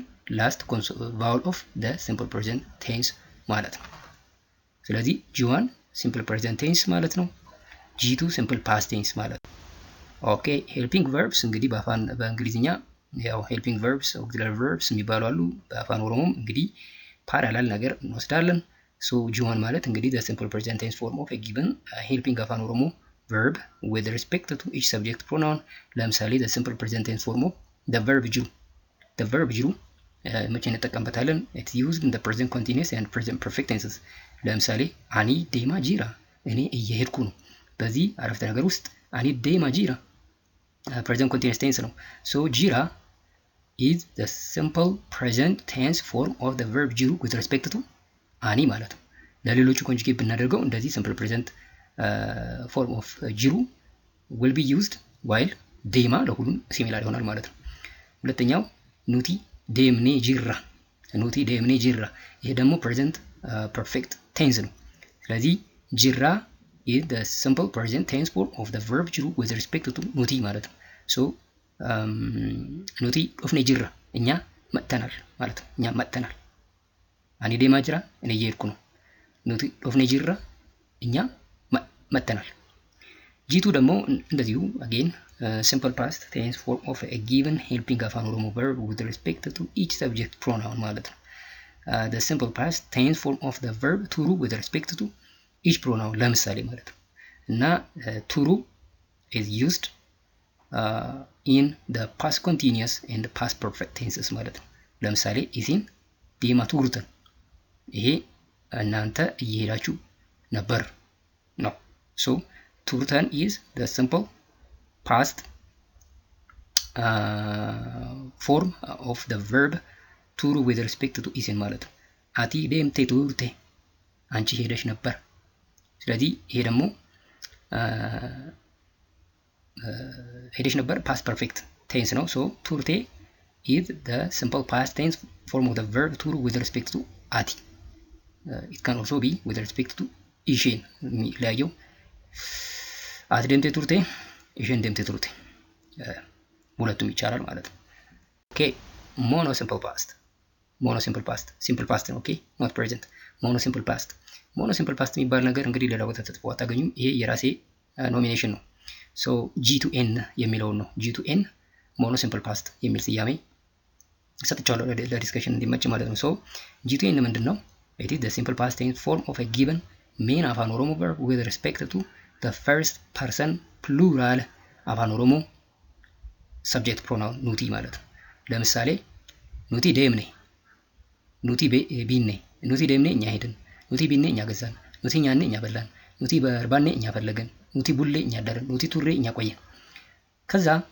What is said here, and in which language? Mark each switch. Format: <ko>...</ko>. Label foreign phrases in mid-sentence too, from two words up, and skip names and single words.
<en>last vowel of the simple present tense</en> <am>ማለት ነው። ስለዚህ ጂ1</am> <en>simple present tense</en> <am>ማለት ነው።</am> <en>G2 simple past tense</en> <am>ማለት ነው።</am> <en>okay helping verbs</en> <am>እንግዲህ በእንግሊዝኛ ያው</am> <en>helping verbs auxiliary verbs</en> <am>የሚባሉ አሉ። በአፋን ኦሮሞም እንግዲህ ፓራላል ነገር እንወስዳለን። ሶ ጂ1 ማለት እንግዲህ</am> <en>the simple present tense form of a given helping አፋን ኦሮሞ verb with respect to each subject pronoun።</en> <am>ለምሳሌ</am> <en>the simple present tense form of the verb</en> <am>ጅሩ መቼ እንጠቀምበታለን?</am> <en>it's used in the present continuous and present perfect tenses።</en> <am>ለምሳሌ</am> <om>አኒ ዴማ ጂራ</om> <am>እኔ እየሄድኩ ነው። በዚህ አረፍተ ነገር ውስጥ</am> <om>አኒ ዴማ ጂራ</om> <en>present continuous tense</en> <am>ነው።</am> <en>so ጂራ is the simple present tense form of the verb ጅሩ with respect to</en> <am>አኒ ማለት ነው። ለሌሎቹ ኮንጁጌት ብናደርገው እንደዚህ</am> <en>simple present form of ጅሩ will be used while</en> <am>ዴማ ለሁሉም ሲሚላር ይሆናል ማለት ነው። ሁለተኛው</am> <om>ኑቲ ዴምኔ ጂራ</om> <am>ይሄ ደግሞ</am> <en>present perfect tense</en> <am>ነው። ስለዚህ</am> <en>ጂራ is the simple present tense form of the verb ጅሩ with respect to</en> <am>ኑቲ ማለት ነው። so</am> <om>ኑቲ ኦፍኔ ጅራ</om> <am>እኛ መጥተናል ማለት ነው። እኛ መጥተናል።</am> <om>አኒ ዴማ ጅራ</om> <am>እኔ እየሄድኩ ነው።</am> <om>ኑቲ ኦፍኔ ጅራ</om> <am>እኛ መጥተናል። ጂ2 ደግሞ እንደዚሁ</am> <en>again simple past tense form of a given helping አፋን ኦሮሞ verb with respect to each subject pronoun</en> <am>ማለት ነው።</am> <en>the simple past tense form of the verb ቱሩ with respect to each pronoun</en> <am>ለምሳሌ ማለት ነው። እና ቱሩ</am> <en>is used in the past continuous and past perfect tenses</en> <am>ማለት ነው። ለምሳሌ</am> <om>ኢሲን ዲማ ቱሩተን</om> <am>ይሄ እናንተ እየሄዳችሁ ነበር ነው።</am> <en>so ቱሩተን is the simple past form of the verb ቱሩ with respect to</en> <am>ኢሲን ማለት ነው።</am> <om>አቲ ዴምቴ ቱሩቴ</om> <am>አንቺ ሄደሽ ነበር። ስለዚህ ይሄ ደግሞ ሄደሽ ነበር</am> <en>past perfect tense</en> <am>ነው።</am> <en>so ቱርቴ is the simple past tense form of the verb ቱሩ with respect to አቲ it can also be with respect to</en> <am>ኢሼን የሚለያየው</am> <om>አቲ ዴምቴ ቱርቴ ኢሼን ዴምቴ ቱርቴ</om> <am>ሁለቱም ይቻላል ማለት ነው።</am> <en>okay mono simple past simple past</en> <am>ነው።</am> <en>okay not present mono simple past</en> <am>የሚባል ነገር እንግዲህ ሌላ ቦታ ተጽፎ አታገኙም። ይሄ የራሴ ኖሚኔሽን ነው። ሶ ጂ2ኤን የሚለውን ነው ጂ2ኤን</am> <en>mono simple past</en> <am>የሚል ስያሜ ሰጥቻለሁ ለዲስከሽን እንዲመች ማለት ነው። ሶ ጂ2ኤን ምንድን ነው?</am> <en>it is the simple past tense form of a given main አፋን ኦሮሞ verb with respect to the first person plural አፋን ኦሮሞ subject pronoun</en> <am>ኑቲ ማለት ነው። ለምሳሌ</am> <om>ኑቲ ዴምኔ ኑቲ ቢኔ ኑቲ ዴምኔ</om> <am>እኛ ሄድን፣</am> <om>ኑቲ ቢኔ</om> <am>እኛ ገዛን፣</am> <om>ኑቲ ኛኔ</om> <am>እኛ በላን፣</am> <om>ኑቲ በርባኔ</om> <am>እኛ ፈለገን፣</am> <om>ኑቲ ቡሌ</om> <am>እኛ አደረን፣</am> <om>ኑቲ ቱሬ</om> <am>እኛ ቆየን። ከዛ</am>